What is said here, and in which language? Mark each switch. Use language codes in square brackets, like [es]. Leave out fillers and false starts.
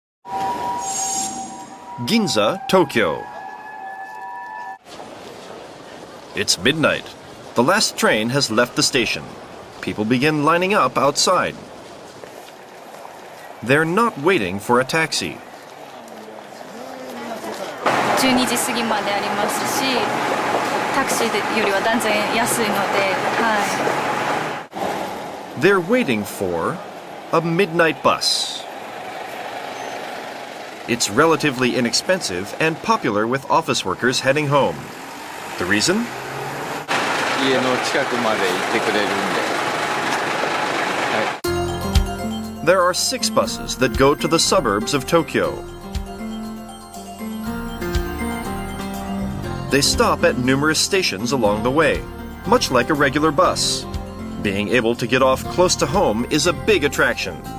[en] Ginza, Tokyo. It's midnight. The last train has left the station. People begin lining up outside. They're not waiting for a taxi. [ja] 12時過ぎまでありますし、タクシーよりは断然安いので、 [en] They're waiting for a midnight bus. It's relatively inexpensive and popular with office workers heading home. The reason? [ja] 家の近くまで行ってくれるんで。 [en] There are 6 buses that go to the suburbs of Tokyo. They stop at numerous stations along the way, much like a regular bus. Being able to get off close to home is a big attraction.